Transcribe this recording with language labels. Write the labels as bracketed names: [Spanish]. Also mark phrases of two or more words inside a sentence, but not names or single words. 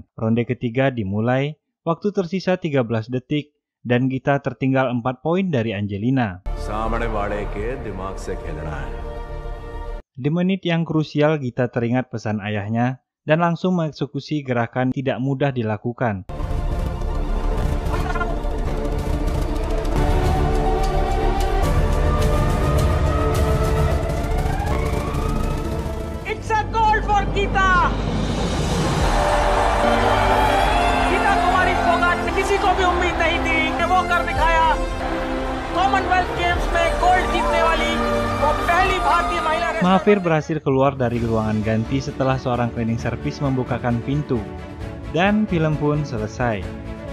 [Indonesian] Ronde ketiga dimulai, waktu tersisa 13 detik dan Gita tertinggal 4 poin dari Angelina. Di menit yang krusial, Gita teringat pesan ayahnya dan langsung mengeksekusi gerakan tidak mudah dilakukan. [English] It's a goal for Gita. [Hindi] गीता कुमारी फोगाट ने किसी को भी उम्मीद नहीं थी कि वो कर दिखाया. कॉमनवेल्थ गेम्स में गोल्ड जीतने वाली वो पहली भारतीय महिला. [Indonesian] Mahathir berhasil keluar dari ruangan ganti setelah seorang [English] cleaning service [Indonesian] membukakan pintu. Dan film pun selesai.